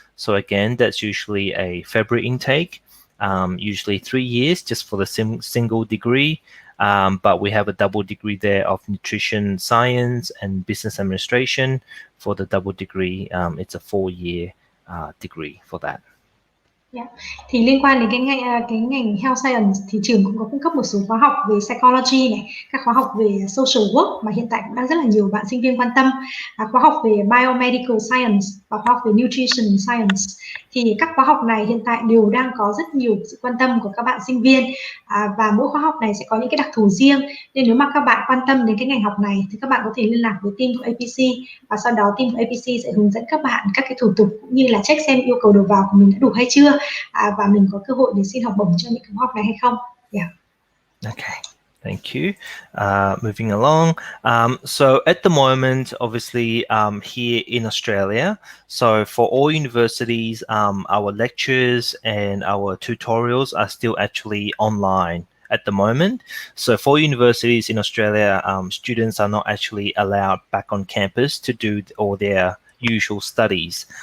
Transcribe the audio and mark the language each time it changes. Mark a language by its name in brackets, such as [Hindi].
[English] So again, that's usually a February intake, usually 3 years just for the single degree. But we have a double degree there of nutrition science and business administration. For the double degree, it's a 4-year degree for that. [Vietnamese] Thì liên quan đến cái ngành Health Science thì trường cũng có cung cấp một số khóa học về psychology này, các khóa học về social work mà hiện tại cũng đang rất là nhiều bạn sinh viên quan tâm, khóa học về biomedical science và khóa học về nutrition science. Thì các khóa học này hiện tại đều đang có rất nhiều sự quan tâm của các bạn sinh viên, và mỗi khóa học này sẽ có những cái đặc thù riêng, nên nếu mà các bạn quan tâm đến cái ngành học này thì các bạn có thể liên lạc với team của APC, và sau đó team của APC sẽ hướng dẫn các bạn các cái thủ tục cũng như là check xem yêu cầu đầu vào của mình đã đủ hay chưa, và mình có cơ hội để xin học bổng cho những khóa học này hay không. [English] Okay, Thank you. Moving along. So at the moment, obviously, here in Australia, so for all universities, our lectures and our tutorials are still actually online at the moment. So for universities in Australia, students are not actually allowed back on campus to do all their usual studies.